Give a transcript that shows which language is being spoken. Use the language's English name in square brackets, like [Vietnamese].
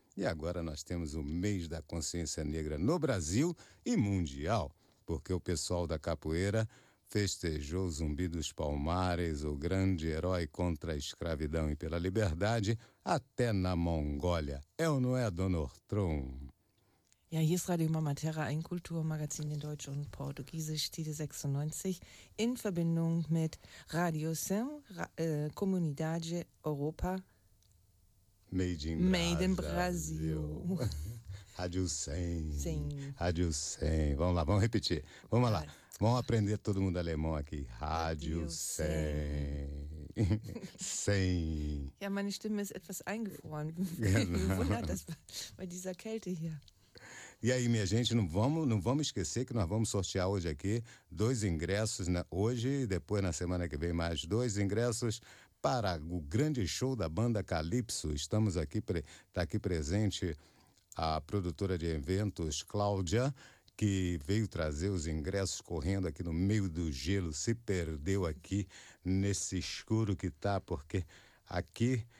[Portuguese] E agora nós temos o mês da consciência negra no Brasil e mundial, porque o pessoal da capoeira festejou o Zumbi dos Palmares, o grande herói contra a escravidão e pela liberdade, até na Mongólia. É ou não é, Dona Ortrum? [German] Ja, hier ist Radio Mama Terra, ein Kulturmagazin in Deutsch und Portugiesisch, Tide 96, in Verbindung mit Radio Sem, Comunidade Europa. [Portuguese] Made in Brasil. Rádio 100. Sim. Rádio 100. Vamos lá, vamos repetir. Vamos lá. Vamos aprender todo mundo alemão aqui. Rádio 100. 100. [German] Ja, meine Stimme ist etwas eingefroren. Wundert das bei dieser Kälte hier. [Portuguese] E aí, minha gente, não vamos esquecer que nós vamos sortear hoje aqui dois ingressos, né? Hoje e depois na semana que vem mais dois ingressos para o grande show da banda Calypso. Estamos aqui, está aqui presente a produtora de eventos, Cláudia, que veio trazer os ingressos correndo aqui no meio do gelo, se perdeu aqui nesse escuro que está, porque aqui...